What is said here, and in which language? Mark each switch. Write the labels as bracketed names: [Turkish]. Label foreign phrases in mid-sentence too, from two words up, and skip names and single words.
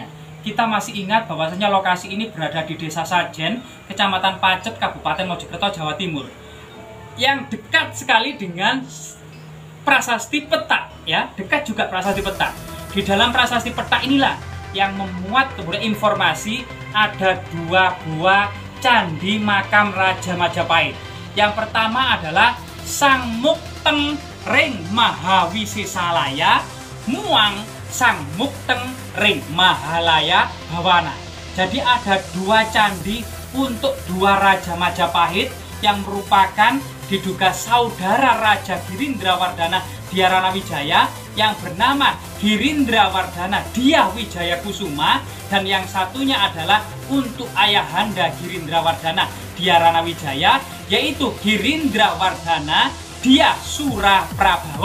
[Indonesian] Kita masih ingat bahwasanya lokasi ini berada di Desa Sajen, Kecamatan Pacet, Kabupaten Mojokerto, Jawa Timur, yang dekat sekali dengan prasasti peta ya, dekat juga prasasti peta. Di dalam prasasti peta inilah yang memuat kemudian informasi ada 2 buah candi makam Raja Majapahit. Yang pertama adalah Sang Mukteng Ring Mahawisesalaya Muang Sang Mukteng Ring Mahalaya Bawana. Jadi ada 2 candi untuk 2 Raja Majapahit yang merupakan diduga saudara Raja Girindrawardhana Dyaranawidjaya yang bernama Girindrawardhana Dyah Wijaya Kusuma, dan yang satunya adalah untuk ayahanda Girindrawardhana Dyaranawidjaya yaitu Girindrawardhana Dyah Suraprabawa.